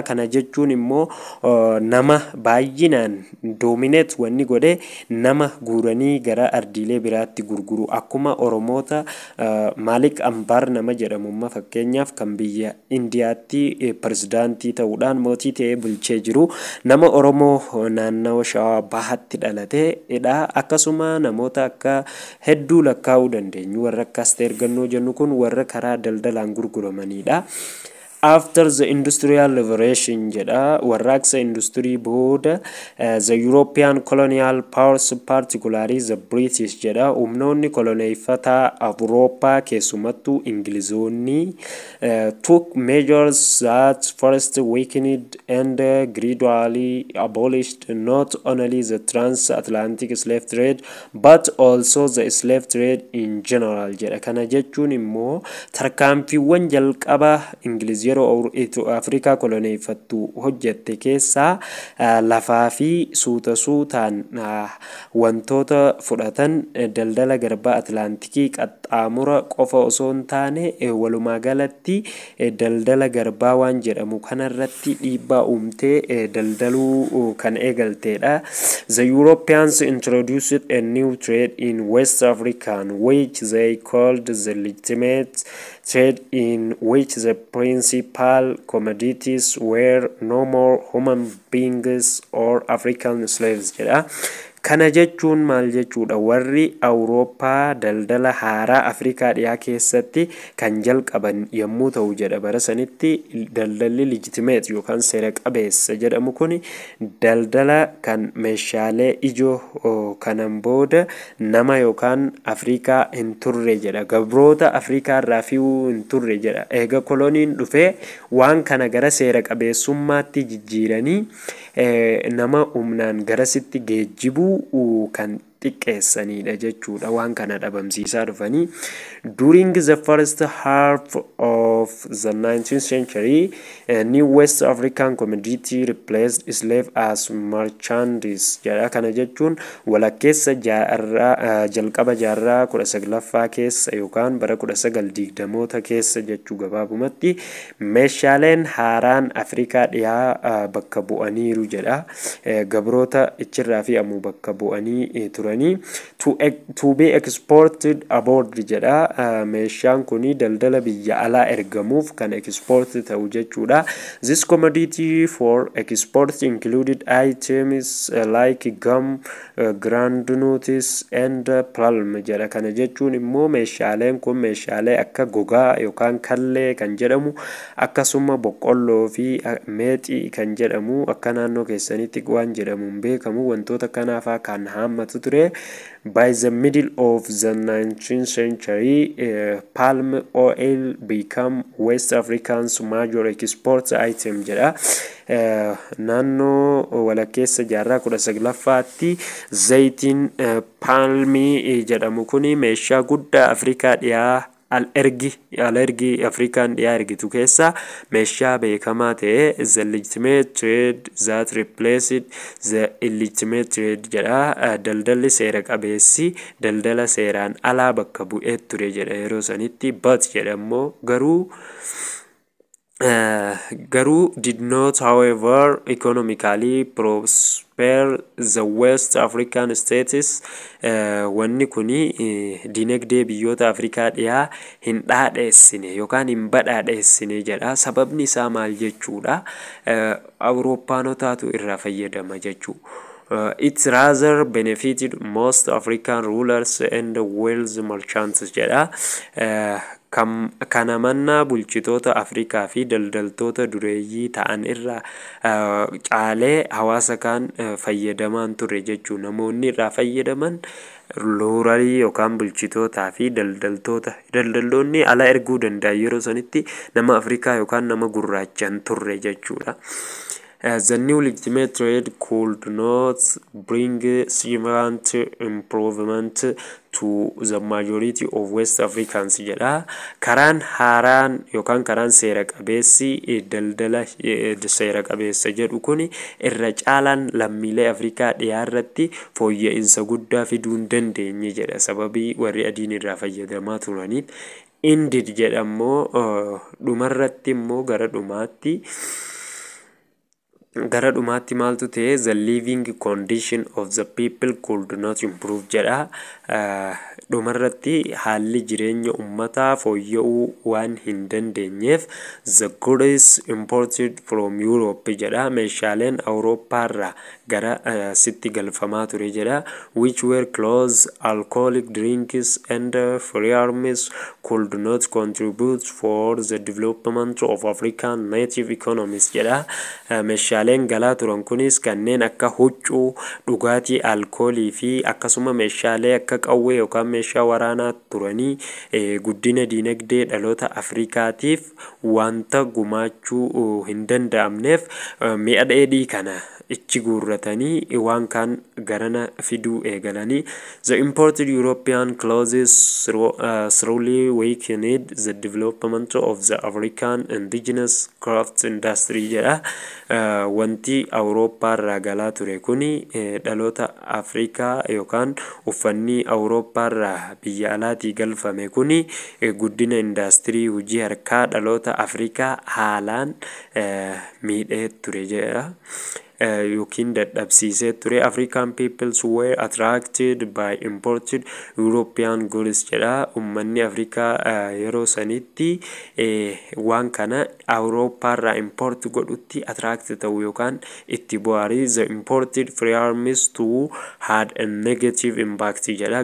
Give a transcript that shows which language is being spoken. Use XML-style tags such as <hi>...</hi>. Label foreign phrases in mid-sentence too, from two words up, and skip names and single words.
<om>Kana jechuun immoo nama baay'inaan dominate wanni godhe nama guuranii gara ardiilee biraatti gurguru akkuma Oromoota Maalik Ambaar nama jedhamu fakkeenyaaf kan biyya Indiyaatti pirezidaantii ta'uudhaan mootii ta'ee bulchee jiru nama Oromoo naannoo Shawaa Bahaatti dhalateedha. Akkasuma namoota akka hedduu lakkaa'uu dandeenyu warra akka Asteer Gannoo jennu kun warra karaa daldalaan gurguramanidha.</om> <en>After the industrial revolution</en> <om>jedha, warraaqsa industirii booda</om> <en>the European colonial powers particularly the British</en> <om>jedha, humnoonni koloneeffataa Awurooppaa keessumattuu Ingilizoonni</om> <en>took measures that first weakened and gradually abolished not only the transatlantic slave trade but also the slave trade in general jedha.</en> <om>Kana jechuun immoo tarkaanfiiwwan jalqaba Ingilizoonni yeroo Afrikaa koloneeffattu hojjette keessaa lafaa fi suutaan wantoota fudhatan daldala garbaa Atlaantikii qaxxaamura qofa osoo hin taane walumaa galatti daldala garbaa waan jedhamu kanarratti dhiibbaa uumtee daldaluu kan eegalteedha.</om> <en>The Europeans introduced a new trade in West Africa which they called the legitimate trade, in which the principal commodities were no more human beings or African slaves jedha.</en> <om>Kana jechuun maal jechuudha? Warri Awurooppaa daldala haaraa Afrikaa dhiyaa keessatti kan jalqaban yommuu ta'u jedha. Bara sanitti daldalli legitimate yookaan seera qabeessa jedhamu kun daldala kan meeshaalee ijoo kanan booda nama yookaan Afrikaa hin turre jedha. Gabroota Afrikaa irraa fi'uu hin turre jedha. Eega koloniin dhufee waan kana gara seera qabeessummaatti jijjiiranii nama humnaan garasitti geejjibuu kan xiqqeessanidha jechuudha. Waan kana dhabamsiisaa dhufanii.</om> <en>During the first half of the 19th century, new West African commodity replaced slave as merchandise jedha.</en> <om>Kana jechuun walakkeessa jalqaba jaarraa 19ffaa keessa yookaan bara 1920moota keessa jechuu gabaabumatti meeshaaleen haaraan Afrikaa dhiyaa bakka bu'aniiru jedha. Gabroota ichirraa fi ammoo bakka bu'anii turanii</om> <en>to be exported abroad</en> <om>jedha. Meeshaan kuni daldala biyya alaa ergamuuf kan export ta'u jechuudha.</om> <en>This commodity for export included items like gum, groundnuts and palm jedha.</en> <om>Kana jechuun immoo meeshaaleen kun meeshaalee akka gogaa yookaan kallee kan jedhamu akkasuma boqqolloo fi meexii kan jedhamu akka naannoo keessanitti waan jedhamuun beekamu wantoota kanaafaa kan haammatu ture.</om> <en>By the middle of the 19th century, palm oil became West Africa's major export item jedha.</en> <om>Naannoo walakkeessa jaarraa 19ffaatti zayitiin palmii jedhamu kuni meeshaa guddaa Afrikaa dhiyaa alergi Afrikaan dhiyaa ergitu keessa meeshaa beekamaa ta'e</om> <en>the legitimate trade that replaced the illegitimate trade</en> <om>jedha. Daldalli seera qabeessi daldala seeraan alaa bakka bu'ee ture jedha yeroo sanitti.</om> <en>But</en> <om>jedhammoo garuu</om> <en>did not however economically prosper the West African states.</en> <om>Wanni kuni dinagdee biyyoota Afrikaa dhiyaa hin dhaadheessine yookaan hin badhaadheessine jedha. Sababni isaa maal jechuudha? Awurooppaanotaatu irraa fayyadama jechuu.</om> <en>It rather benefited most African rulers and wealthy merchants jedha.</en> <om>Kana manna bulchitoota Afrikaa fi daldaltoota dureeyyii ta'an irraa caalee hawaasa kan fayyadamaan ture jechuu. Namoonni irraa fayyadaman ruurarii yookaan bulchitootaa fi daldaltoota. Daldaltoonni ala erguu danda'an yeroo sanitti nama Afrikaa yookaan nama gurraachaan turre jechuudha.</om> <en>The new legitimate trade could not bring significant improvement to the majority of West Africans jedha.</en> <om>Karaan haaraan yookaan karaan seera qabeessi daldala seera qabeessa jedhu kuni irra caalaan lammiilee Afrikaa dhiyaa irratti fooyya'insa guddaa fiduu hin dandeenye jedha. Sababii warri adiin irraa fayyadamaa turaniif.</om> <en>Indeed</en> <om>jedhammoo dhumarratti immoo gara dhumaatti maaltu ta'e</om> <en>the living condition of the people could not improve jedha.</en> <om>Dhumarratti haalli jireenya ummataa fooyya'uu waan hin dandeenyeef</om> <en>the goods imported from Europe</en> <om>jedha. Meeshaaleen Awurooppaarraa gara sitti galfamaa ture jedha.</om> <en>Which were clothes, alcoholic drinks and firearms could not contribute for the development of African native economies jedha.</en> <om>Meeshaaleen galaa turan kunis kanneen akka huccuu, dhugaatii alkoolii fi akkasuma meeshaalee akka qawwee yookaan meeshaa waraanaa turanii guddina dinagdee dhaloota Afrikaatiif wanta gumaachuu hin danda'amneef mi'a dheedhii kana ichi guurratanii waan kaan garana fiduu eegalanii.</om> <en>The imported European clothes slowly weakened the development of the African indigenous crafts industry jedha.</en> <om>Wanti Awurooppaa irraa galaa ture kuni dhaloota Afrikaa yookaan uffanni Awurooppaa irraa biyya alaatii galfame kuni guddina indaastirii hojii harkaa dhaloota Afrikaa haalaan miidhee ture jedha. Yookiin dadhabsiisee ture.</om> <en>African peoples were attracted by imported European goods jedha.</en> <om>Ummanni Afrikaa yeroo sanitti waan kana Awurooppaa irraa import godhutti attract ta'u yookaan itti bu'aarii.</om> <en>The imported firearms too had a negative impact jedha.</en>